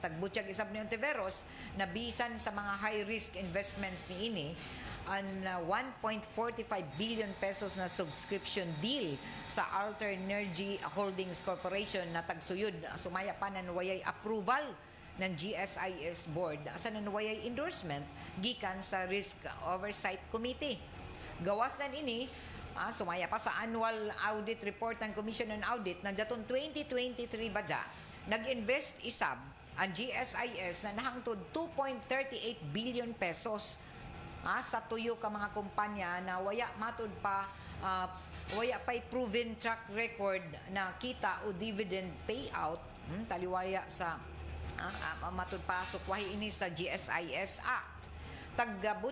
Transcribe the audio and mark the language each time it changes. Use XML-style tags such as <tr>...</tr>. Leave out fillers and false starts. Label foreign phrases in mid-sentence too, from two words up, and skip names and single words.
<cyo>Tagbutyag isab ni Ontiveros na bisan sa mga</cyo> <en>high-risk investments</en> <cyo>ni ini ang 1.45</cyo> <en>billion pesos</en> <cyo>na</cyo> <en>subscription deal</en> <cyo>sa Alter Energy Holdings Corporation na tagsuyod sumaya pa na wayay approval ng GSIS board asa na wayay endorsement gikan sa Risk Oversight Committee. Gawas na ini sumaya pa sa</cyo> <en>annual audit report</en> <cyo>ng Commission on Audit na daton 2023 badya nag-invest isab ang GSIS na nahangtod 2.38</cyo> <en>billion pesos</en> <cyo>sa tuyo ka mga kumpanya na waya matud pa waya pa'y</cyo> <en>proven track record</en> <cyo>na kita o</cyo> <en>dividend payout</en> <cyo>taliwaya sa matud pa sukwahi ini sa GSIS Act.</cyo>